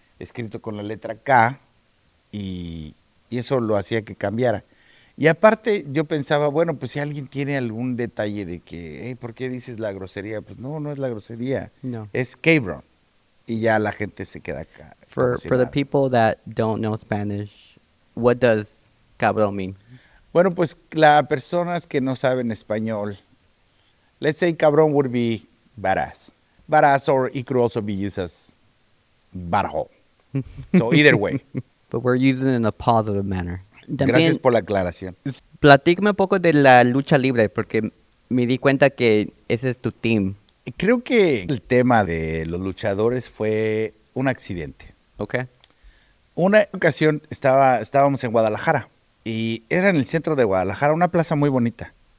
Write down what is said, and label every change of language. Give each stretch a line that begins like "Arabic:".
Spanish: Escrito con la letra K y eso lo hacía que cambiara. Y aparte yo pensaba, bueno, pues si alguien tiene algún detalle de que, hey, ¿por qué dices la grosería? Pues no, no es la grosería, No. es Cabron. Y ya la gente se queda acá. como si
English: For the
Spanish: nada.
English: people that don't know Spanish, what does cabrón mean?
Spanish: Bueno, pues las personas que no saben español,
English: let's say cabrón would be badass. Badass, or it could also be used as butthole. So either way. But we're using it in a positive manner.
Spanish: Gracias También, por la aclaración. platícame un poco de la lucha libre, porque me di cuenta que ese es tu team. Creo que el tema de los luchadores fue un accidente.
English: Okay.
Spanish: Una ocasión estábamos en Guadalajara y era en el centro de Guadalajara, una plaza muy bonita.